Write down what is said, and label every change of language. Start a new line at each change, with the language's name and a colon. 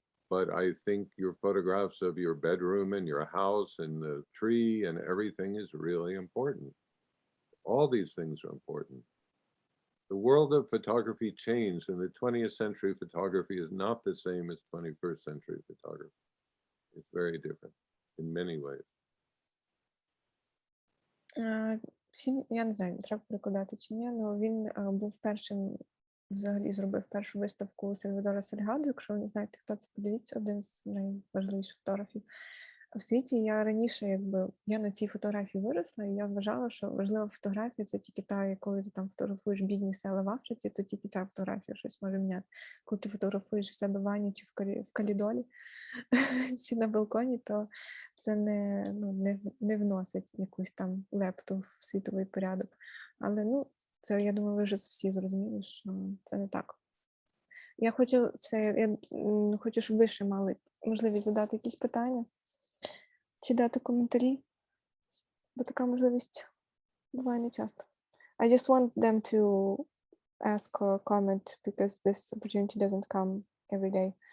English: But I think your photographs of your bedroom and your house and the tree and everything is really important. All these things are important. The world of photography changed, and the 20th century photography is not the same as 21st century photography. It's very different in many ways.
Ukrainian: Всім, я не знаю, треба перекладати чи ні, але він був першим, взагалі зробив першу виставку Сальвадора Сальгадо. Якщо ви не знаєте, хто це, подивіться, один з найважливіших фотографів в світі. Я раніше, я на цій фотографії виросла, і я вважала, що важлива фотографія – це тільки та, коли ти там фотографуєш бідні села в Африці, то тільки ця фотографія щось може міняти. Коли ти фотографуєш в себе в ванні чи в Калідолі, чи на балконі, то це не вносить якусь там лепту в світовий порядок. Але, це, я думаю, ви вже всі зрозуміли, що це не так. Я хочу, щоб ви ще мали можливість задати якісь питання, чи дати коментарі, бо така можливість буває не часто.
English: I just want them to ask or comment because this opportunity doesn't come every day.